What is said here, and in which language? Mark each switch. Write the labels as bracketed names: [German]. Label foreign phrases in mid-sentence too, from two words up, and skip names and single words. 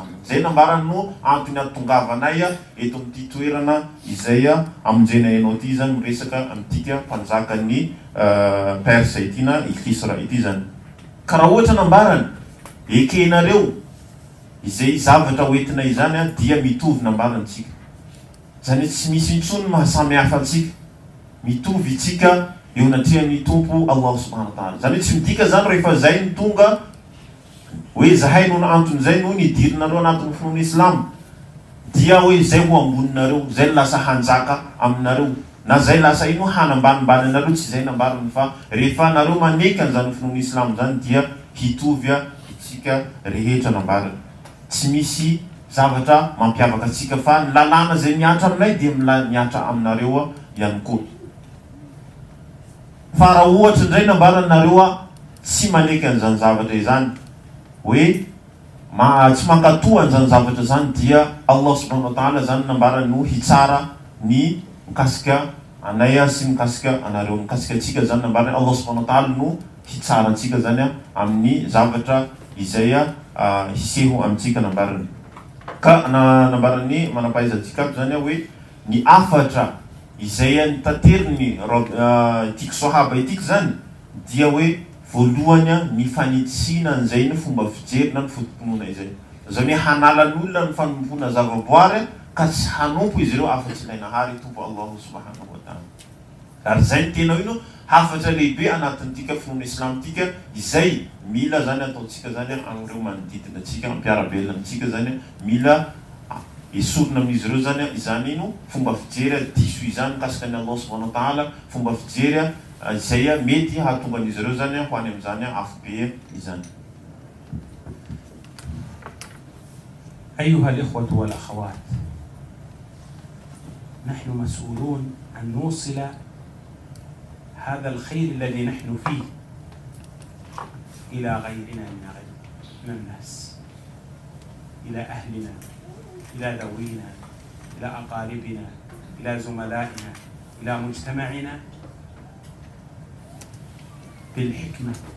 [Malagasy] Zay nambarany no antony atongavanay eto amin'ity toerana izay amonjena ianao ty zany miresaka amin'tika mpanjaka ny Persa ity na Kisra ity zany. Ka raha ohatra nambarany ekenareo izay zavatra hoentina izany dia mitovy nambarantsika. Zany tsy misy intsony mahasamy hafa antsika. Mitovy itsika eo anatrihan'ny tompo [Arabic] الله سبحانه وتعالى. [Malagasy] Zany tsy midika zany rehefa zay ny tonga hoe zahay no antony zay no nidirinareo anatin'ny finoana islam dia hoe zay ho amboninareo, zay lasa hanjaka aminareo na zay lasa ino hanambanimbany anareo, tsy zay nambarany fa rehefa nareo maneka an'izany finoana islam zany dia hitovy itsika rehetra nambarany. Tsy misy zavatra mampiavaka atsika fa ny lalàna zay miatra aminay dia miatra aminareo ihany koa. Fa raha ohatra indray nambarany nareo tsy maneka an'izany zavatra izany hoe tsy mankatoa an'izany zavatra zany dia [Arabic] الله سبحانه وتعالى [Malagasy] zany nambarany no hitsara ny mikasika anay sy mikasika anareo, mikasika atsika zany nambarany [Arabic] الله سبحانه وتعالى [Malagasy] no hitsara antsika zany amin'ny zavatra izay hiseho amintsika nambarany. Ka nambarany manapahizantsika zany hoe ny afatra izay nitateriny itiky sahaba itiky zany dia hoe voalohany ny fanitsina an'izay ny fomba fijery na ny fotomponoana izay. Zany hoe hanalan'olona ny fanompona zavaboary ka tsy hanompo izy ireo afa-tsy ilainahary tompo [Arabic] الله سبحانه وتعالى. [Malagasy] Ary zay ny tena ino hafatra lehibe anatin'tika finoana islam tika izay mila zany ataontsika zany amin'ireo manodidina atsika ampiarabelona amintsika zany mila esorina amin'izy ireo zany izany ino fomba fijery diso izany mikasika ny [Arabic] الله سبحانه وتعالى, [Malagasy] fomba fijery izay mety hahatonga an'izy ireo zany ho any amin'izany afobe izany. [Arabic] أيها الإخوة والأخوات، نحن مسؤولون أن نوصل هذا الخير الذي نحن فيه إلى غيرنا من الناس، إلى أهلنا، إلى ذوينا، إلى أقاربنا، إلى زملائنا، إلى مجتمعنا بالحكمة.